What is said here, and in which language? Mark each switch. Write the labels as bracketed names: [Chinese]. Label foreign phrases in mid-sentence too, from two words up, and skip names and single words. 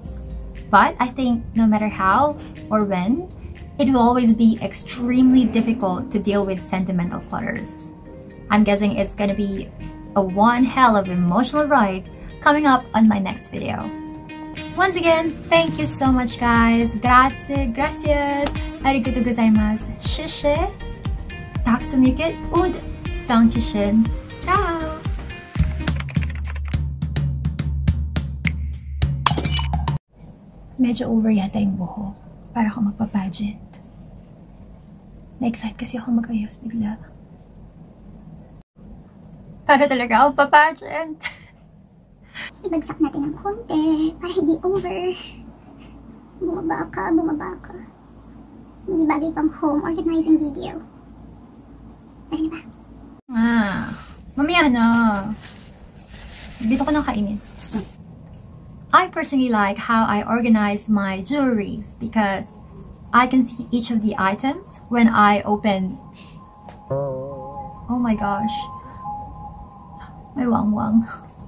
[English] But I think no matter how or when, it will always be extremely difficult to deal with sentimental clutters. I'm guessing it's gonna be a one hell of emotional ride coming up on my next video. Once again, thank you so much, guys. [Japanese] Grazie, gracias, ありがとうございます, shishe, taksumikit, [German] und dankeschön. [English] Ciao! [Filipino] Medyo over yata yung buhok. Para ako magpa-pageant. Na-excite kasi ako mag-ayos bigla. Para talaga ako pa-pageant. Ibagsak natin ng konti para hindi over. Bumaba ka. Hindi bagay pang [English] home organizing video. [Filipino] Pwede na ba? Mamaya na. Dito ko nang kainin. [English] I personally like how I organize my jewelries because I can see each of the items when I open. Oh my gosh. My wang wang.